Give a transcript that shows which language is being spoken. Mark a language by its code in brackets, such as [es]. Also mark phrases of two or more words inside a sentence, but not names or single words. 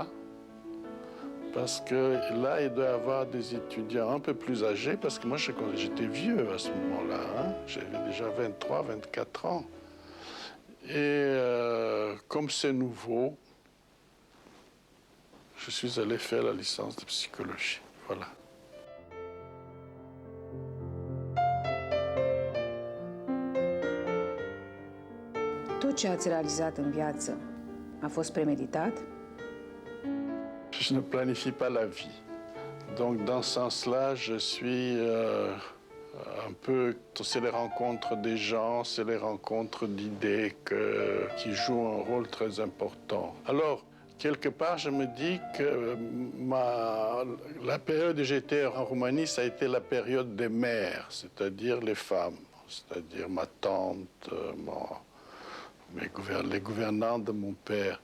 [fr] Parce que là, il doit y avoir des étudiants un peu plus âgés, parce que moi, j'étais vieux à ce moment-là. Hein? J'avais déjà 23, 24 ans. Et comme c'est nouveau, je suis allé faire la licence de psychologie. Voilà. [ro] Tot ce ați realizat în viață a fost premeditat? [fr] Je ne planifie pas la vie. Donc, dans ce sens-là, je suis un peu... C'est les rencontres des gens, c'est les rencontres d'idées qui jouent un rôle très important. Alors, quelque part, je me dis que la période où j'étais en Roumanie, ça a été la période des mères, c'est-à-dire les femmes, c'est-à-dire ma tante, les gouvernantes de mon père.